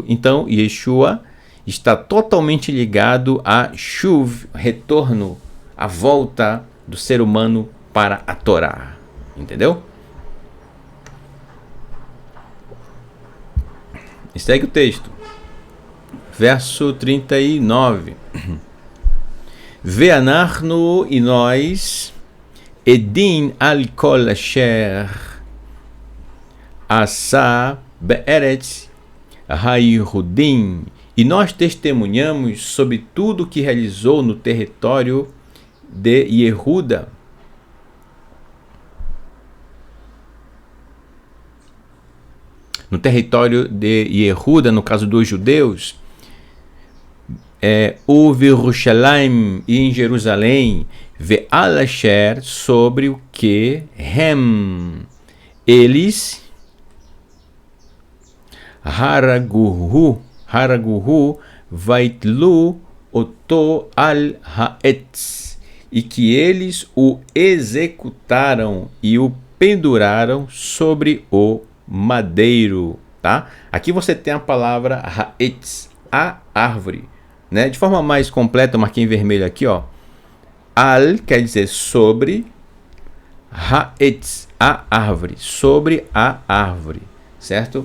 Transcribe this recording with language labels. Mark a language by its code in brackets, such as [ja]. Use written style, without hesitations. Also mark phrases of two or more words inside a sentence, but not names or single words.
[pt] Então, Yeshua está totalmente ligado a Shuv, retorno, a volta do ser humano para a Torá. Entendeu? E segue o texto. Verso 39. [he] ואנחנו, [pt] e nós, [he] עדים על כל אשר עשה בארץ היהודים, [pt] e nós testemunhamos sobre tudo que realizou no território de Yehuda. No território de Yehuda, no caso dos judeus, o Yerushalayim, e em Jerusalém, [he] ועל אשר, [pt] sobre o que eles [he] הרגוהו ויתלו אותו על העץ, [pt] e que eles o executaram e o penduraram sobre o madeiro, tá? Aqui você tem a palavra ha'etz, a árvore, né? De forma mais completa, eu marquei em vermelho aqui, al quer dizer sobre, ha'etz, a árvore, sobre a árvore, certo?